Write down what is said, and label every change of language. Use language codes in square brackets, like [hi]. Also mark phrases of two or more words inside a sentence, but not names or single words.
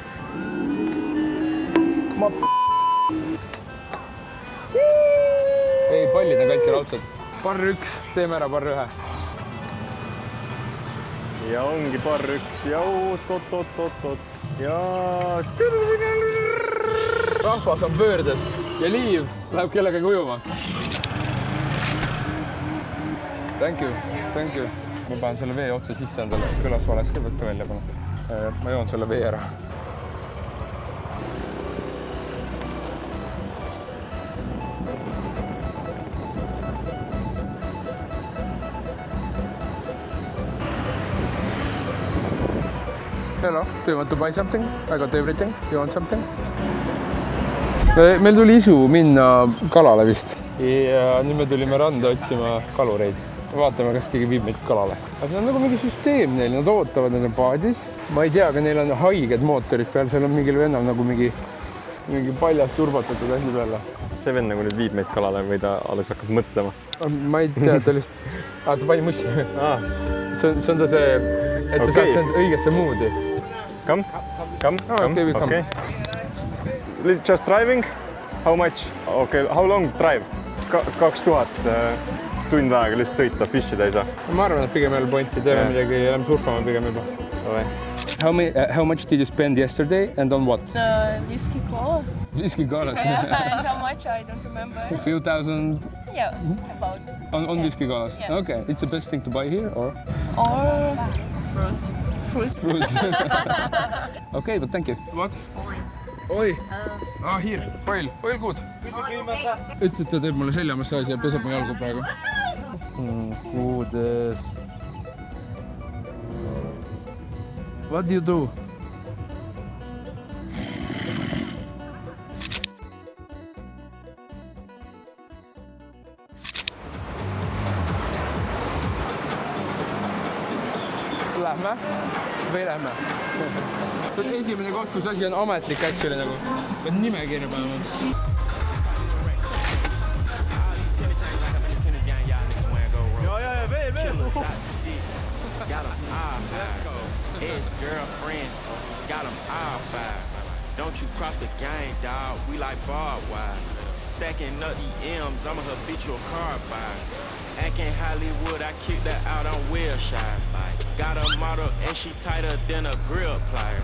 [et] Ei, pallid on kõik raudsed. Parr 1, teeme ära parr 1. Ja ongi parr 1 ja oot. Ja... Rahvas on pöördes ja Liiv läheb kellegagi ujuma. [en] Thank you. [et] Ma panen selle vee otse sisse endale, kõlas valesti, võtta välja pane. Ma joon selle vee ära. [en] Hello, do you want to buy something? I got everything. You want something? [et] Meil tuli isu minna kalale vist. Ja nüüd me tulime randa otsima kalureid. Vaatame, kas keegi viib meid kalale. Aga see on nagu mingi süsteem neil, nad ootavad nende paadis. Ma ei tea, aga neil on haiged mootorid peal, seal on mingil vennal nagu mingi paljast turbatatud asju peale. See vend nagu nüüd viib meid kalale või ta alles hakkab mõtlema? Ma ei tea, ta lihtsalt... ta pani mussi. See on ta see, et ta saaks end õigesse moodi. [en] Come. Okay. Just driving? How much? Okay, how long drive? [et] 2000 tund aega lihtsalt sõita, fishida ei saa. Ma arvan, et pigem ei ole pointi, teeme midagi, lähme surfama pigem juba. [en] How much did you spend yesterday and on what? Whiskey cola. Whiskey colas. Yeah, and how much I don't remember. A few thousand Yeah, about. on whiskey colas. Yeah. Okay, it's the best thing to buy here or? Or fruits. Fruits. Okay, but thank you. What? Oi. Here. Oil good. [et] Ütles, et ta teeb mulle seljamassaaži ja peseb mu jalgu praegu. Kuudes. [en] What do you do? [et] Lähme või lähme? See on esimene koht, kus asi on ametlik actually nagu. Pead nimekirja panema. Ja, vee. [en] ex-girlfriend, got them all fired. Don't you cross the gang, dog, we like barbed wire. Stacking up the M's, I'm a habitual car buyer. Acting Hollywood, I kicked her out on Wilshire. Got a model and she tighter than a grill plier.